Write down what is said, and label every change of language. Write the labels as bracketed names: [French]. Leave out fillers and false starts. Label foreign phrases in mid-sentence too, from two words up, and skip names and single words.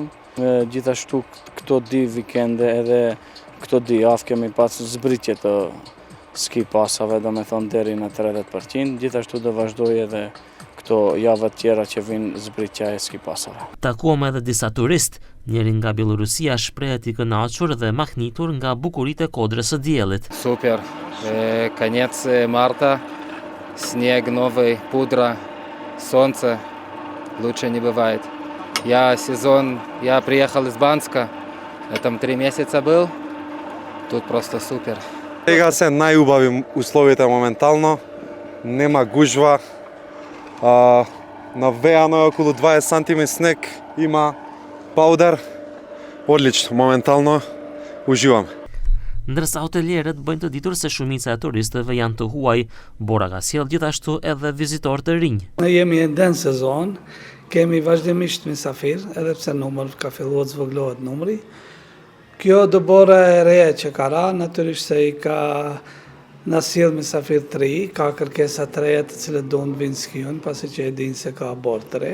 [Albanian] Gjithashtu këto di vikende edhe këto di javë kemi pas zbritje të ski pasave, do me thonë deri në 30%, gjithashtu do vazhdoj edhe këto javët tjera që vinë zbritja e ski pasave. Takuam edhe disa turist, njëri nga Bielorusia shprehet i kënaqur dhe mahnitur nga bukuritë e kodrës së diellit. [Russian] Super, конец марта, снег новый, пудра, солнце, лучше не бывает. Я приехал из Банска, там 3 месяца был, тут просто супер. [Macedonian] Сега се најубави условите моментално, нема гужва, навеано е околу 20 сантими снег, има паудар, одлично, моментално уживам. [Albanian] Ndërsa hotelierët bëjnë të ditur se shumica e turistëve janë të huaj, bora ka sjell gjithashtu edhe vizitorë të rinj. Ne jemi ende në sezon, kemi vazhdimisht mysafir, edhe pse numër ka filluar të zvogëlohet numri. Kjo do bora e re që ka ra, natyrisht se i ka na sjell mysafir të ri, ka kërkesa të reja të cilët do të vinë skijon, pasi që e dinë se ka borë të re.